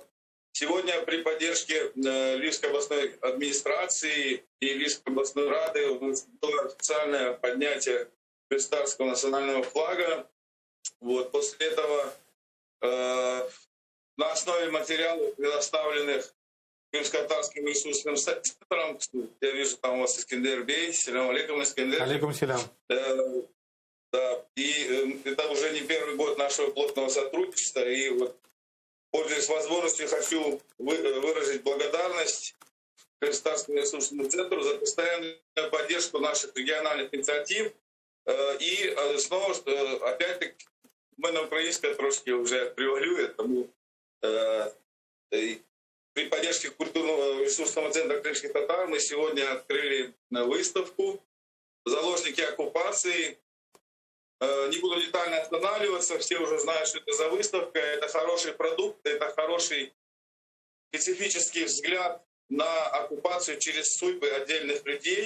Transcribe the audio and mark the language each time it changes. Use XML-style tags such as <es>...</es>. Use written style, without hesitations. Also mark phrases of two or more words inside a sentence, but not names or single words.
<ru>Сегодня при поддержке Львивской областной администрации и Львивской областной рады у нас было официальное поднятие Крымского национального флага. Вот. После этого на основе материалов, предоставленных Крымско-татарским ресурсным центром, я вижу, там у вас Искендер Бей,</ru> <crh>селям алейкум,</crh> <ru>Искендер.</ru> <crh>Алейкум селям.</crh> <ru>Да, и это уже не первый год нашего плотного сотрудничества, и вот, пользуясь возможностью, хочу выразить благодарность Крымско-татарскому ресурсному центру за постоянную поддержку наших региональных инициатив. И снова, опять-таки,</ru> <uk>в мене українська трошки вже превалює,</uk> <ru>тому при поддержке культурного ресурсного центра крымских татар мы сегодня открыли выставку «Заложники оккупации». Не буду детально останавливаться, все уже знают, что это за выставка. Это хороший продукт, это хороший специфический взгляд на оккупацию через судьбы отдельных людей.</ru>